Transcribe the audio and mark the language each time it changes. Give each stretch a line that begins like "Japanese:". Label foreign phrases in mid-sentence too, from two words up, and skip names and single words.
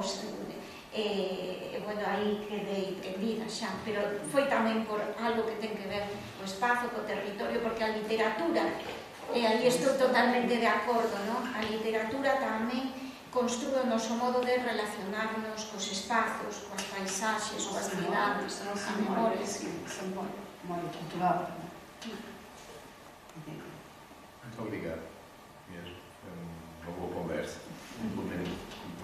Galician: Bueno, aí quedei prendida xa, pero foi tamén por algo que ten que ver co espazo, co territorio, porque a literatura, e aí estou totalmente de acordo, non? A literatura tamén construe o noso modo de relacionarnos cos espazos, coas paisaxes, coas cidades, a memoria.
Portuguese: Memória cultural. Muito obrigado. Mesmo. Foi uma boa conversa.